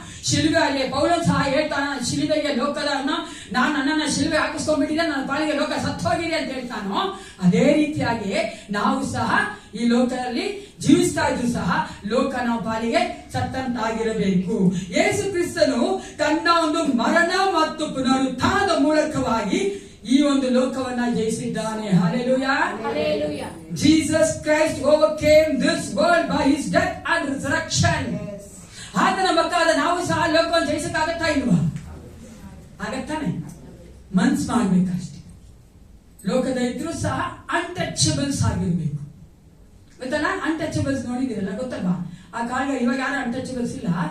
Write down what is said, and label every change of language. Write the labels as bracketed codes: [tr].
[kn] ಶಿಲುಬೆಯಲ್ಲಿ ಪೌಲನು ಸಹ ಹೇಳ್ತಾನ, ಶಿಲುಬೆಗೆ ಲೋಕದನ್ನ ನಾನು ನನ್ನನ್ನ ಶಿಲುಬೆ ಹಾಕಿಸ್ಕೊಂಡ್ಬಿಟ್ಟಿದ್ದೆ, ನನ್ನ ಪಾಲಿಗೆ ಲೋಕ ಸತ್ತೋಗಿದೆ ಅಂತ ಹೇಳ್ತಾನೋ, ಅದೇ ರೀತಿಯಾಗಿ ನಾವು ಸಹ ಈ ಲೋಕದಲ್ಲಿ ಜೀವಿಸ್ತಾ ಇದ್ರು ಸಹ ಲೋಕ ನಮ್ಮ ಪಾಲಿಗೆ ಸತ್ತಂತಾಗಿರಬೇಕು. ಯೇಸು ಕ್ರಿಸ್ತನು ತನ್ನ ಒಂದು ಮರಣ ಮತ್ತು ಪುನರುತ್ಥಾನದ ಮೂಲಕವಾಗಿ ಈ ಒಂದು ಲೋಕವನ್ನ ಜಯಿಸಿದ್ದಾನೆ. Hallelujah. [en] Jesus Christ overcame this world by his death and resurrection. [kn] ಆತನ ಮಕ್ಕಳಾದ ನಾವು ಸಹ ಲೋಕವನ್ನು ಜಯಿಸಕ್ಕಾಗತ್ತಾ ಇಲ್ವಾ? ಆಗತ್ತಾನೆ. ಮನ್ಸ್ ಮಾಡ್ಬೇಕಷ್ಟೇ. ಲೋಕದ ಇದ್ರೂ ಸಹ ಅನ್ಟಚಬಲ್ಸ್ ಆಗಿರ್ಬೇಕು. ಗೊತ್ತಲ್ಲ, ಅನ್ಟಚಬಲ್ಸ್ ನೋಡಿದಿರಲ್ಲ, ಗೊತ್ತಲ್ವಾ? ಆ ಕಾಲ, ಇವಾಗ ಯಾರು ಅನ್ಟಚಬಲ್ಸ್ ಇಲ್ಲ.